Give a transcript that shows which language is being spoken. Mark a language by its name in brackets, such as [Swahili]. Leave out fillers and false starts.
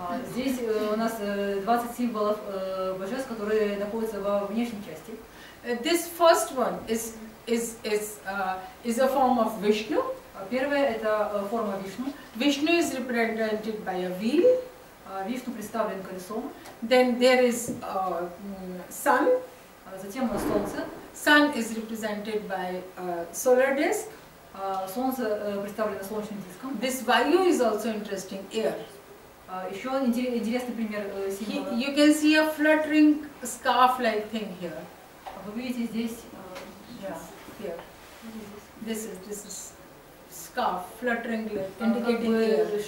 [Russian] Здесь у нас 20 символов божеств, которые находятся во внешней части. [English] This first one is a form of Vishnu. [Russian] Первое это форма Вишну. [English] Vishnu is represented by a wheel. [Russian] Вишну представлен колесом. [English] Then there is sun. [Russian] Затем солнце. [English] Sun is represented by a solar disk. [Russian] Солнце представлено солнечным диском. [English] This Vayu is also interesting, air. [Russian] Еще интересный пример символа. [English] You can see a fluttering scarf-like thing here. [Russian] Вы видите здесь, [English] Here. This is scarf, fluttering, indicating air.